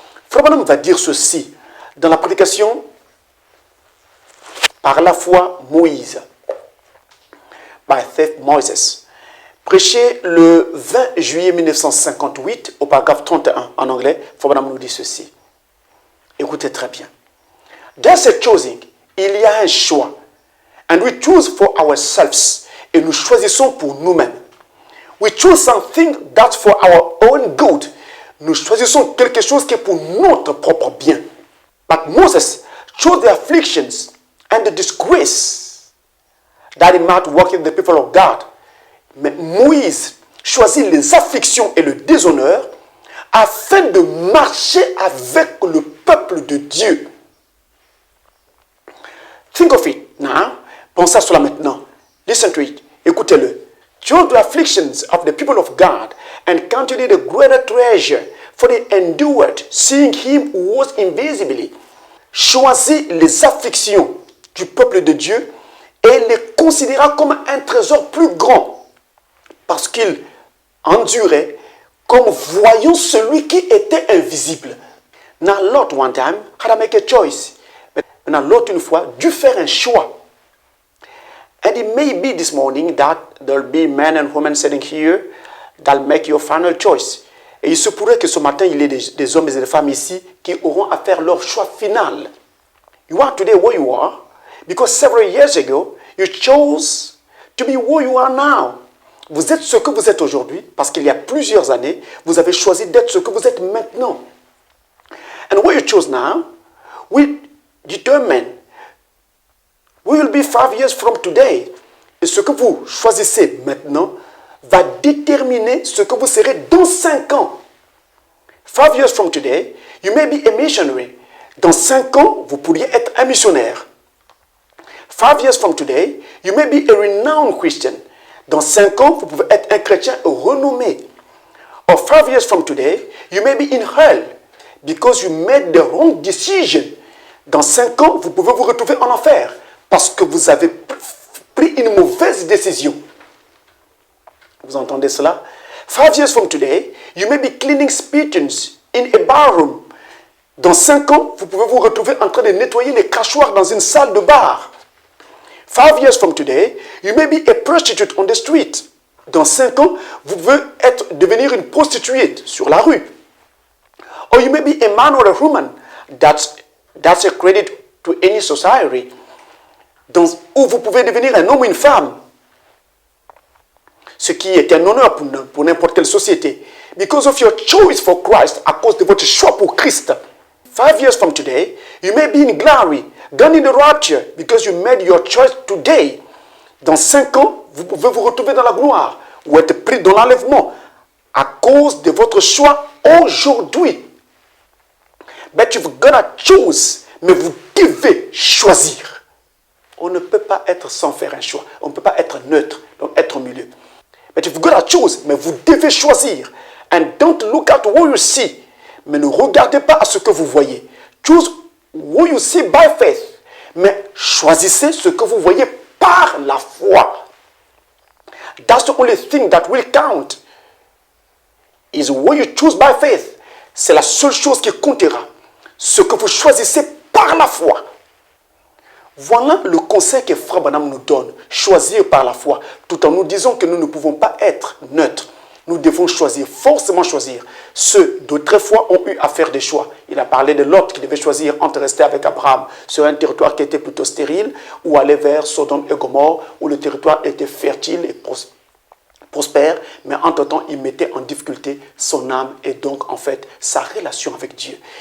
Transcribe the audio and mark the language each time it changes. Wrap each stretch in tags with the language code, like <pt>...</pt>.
<fr>Frère Branham va dire ceci dans la prédication par la foi Moïse,</fr> <en>by faith Moses,</en> <fr>prêché le 20 juillet 1958 au paragraphe 31 en anglais. Frère Branham nous dit ceci. Écoutez très bien.</fr> <en>There's a choosing,</en> <fr>il y a un choix,</fr> <en>and we choose for ourselves,</en> <fr>et nous choisissons pour nous-mêmes.</fr> <en>We choose something that's for our own good.</en> <fr>Nous choisissons quelque chose qui est pour notre propre bien.</fr> <en>But Moses chose the afflictions and the disgrace that he might work in the people of God.</en> <fr>Mais Moïse choisit les afflictions et le déshonneur afin de marcher avec le peuple de Dieu.</fr> <en>Think of it now.</en> <fr>Pensez à cela maintenant.</fr> <en>Listen to it.</en> <fr>Écoutez-le.</fr> <en>Chose the afflictions of the people of God and counted it a greater treasure, for they endured, seeing him who was invisibly.</en> <fr>Choisit les afflictions du peuple de Dieu et les considéra comme un trésor plus grand, parce qu'il endurait comme voyant celui qui était invisible.</fr> <en>Now Lot one time had to make a choice.</en> <fr>Maintenant Lot une fois dut faire un choix.</fr> <en>And it may be this morning that there will be men and women sitting here that make your final choice.</en> <fr>Et il se pourrait que ce matin, il y ait des hommes et des femmes ici qui auront à faire leur choix final.</fr> <en>You are today where you are because several years ago, you chose to be where you are now.</en> <fr>Vous êtes ce que vous êtes aujourd'hui parce qu'il y a plusieurs années, vous avez choisi d'être ce que vous êtes maintenant.</fr> <en>And what you chose now will determine we will be 5 years from today.</en> <fr>Et ce que vous choisissez maintenant va déterminer ce que vous serez dans 5 ans.</fr> <en>5 years from today, you may be a missionary.</en> <fr>Dans 5 ans, vous pourriez être un missionnaire.</fr> <en>5 years from today, you may be a renowned Christian.</en> <fr>Dans 5 ans, vous pouvez être un chrétien renommé.</fr> <en>Or 5 years from today, you may be in hell because you made the wrong decision.</en> <fr>Dans 5 ans, vous pouvez vous retrouver en enfer parce que vous avez pris une mauvaise décision. Vous entendez cela?</fr> <en>5 years from today, you may be cleaning spittoons in a barroom.</en> <fr>Dans 5 ans, vous pouvez vous retrouver en train de nettoyer les crachoirs dans une salle de bar.</fr> <en>5 years from today, you may be a prostitute on the street.</en> <fr>Dans 5 ans, vous pouvez devenir une prostituée sur la rue.</fr> <en>Or you may be a man or a woman that's a credit to any society.</en> <fr>Ou vous pouvez devenir un homme ou une femme. Ce qui est un honneur pour n'importe quelle société.</fr> <en>Because of your choice for Christ,</en> <fr>à cause de votre choix pour Christ.</fr> <en>5 years from today, you may be in glory, gone in the rapture, because you made your choice today.</en> <fr>Dans 5 ans, vous pouvez vous retrouver dans la gloire ou être pris dans l'enlèvement à cause de votre choix aujourd'hui.</fr> <en>But you've gotta choose,</en> <fr>mais vous devez choisir. On ne peut pas être sans faire un choix. On ne peut pas être neutre, donc être au milieu.</fr> <en>But you've gotta choose,</en> <fr>mais vous devez choisir.</fr> <en>And don't look at what you see.</en> <fr>Mais ne regardez pas à ce que vous voyez.</fr> <en>Choose what you see by faith.</en> <fr>Mais choisissez ce que vous voyez par la foi.</fr> <en>That's the only thing that will count. Is what you choose by faith.</en> <fr>C'est la seule chose qui comptera. Ce que vous choisissez par la foi. Voilà le conseil que Frère Branham nous donne. Choisir par la foi. Tout en nous disant que nous ne pouvons pas être neutres. Nous devons choisir, forcément choisir. Ceux d'autrefois ont eu à faire des choix. Il a parlé de Lot qui devait choisir entre rester avec Abraham sur un territoire qui était plutôt stérile ou aller vers Sodome et Gomorrhe où le territoire était fertile et prospère, mais entre-temps, il mettait en difficulté son âme et donc, en fait, sa relation avec Dieu.</fr>